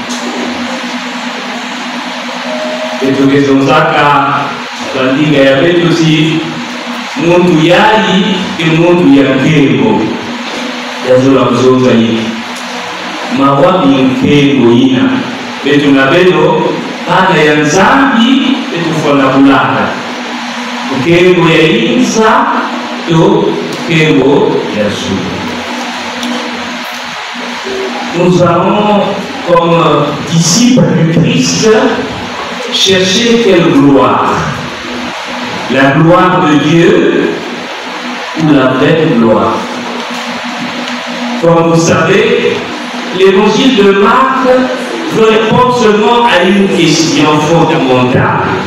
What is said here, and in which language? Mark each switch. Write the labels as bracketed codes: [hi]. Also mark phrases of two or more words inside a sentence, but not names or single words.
[ktu] beto kezonzaka bandinga ya beto si muntu yali ke muntu ya nkengo yazola kuzonza yiki mawabi nkengo ina betu na beno bana ya nzambi betu fona kulanda nkengo ya inza to nkengo ya sulu. [fr] Nous allons comme disciples du Christ chercher quelle gloire? La gloire de Dieu ou la vraie gloire? Comme vous savez, l'évangile de Marc veut répondre seulement à une question fondamentale.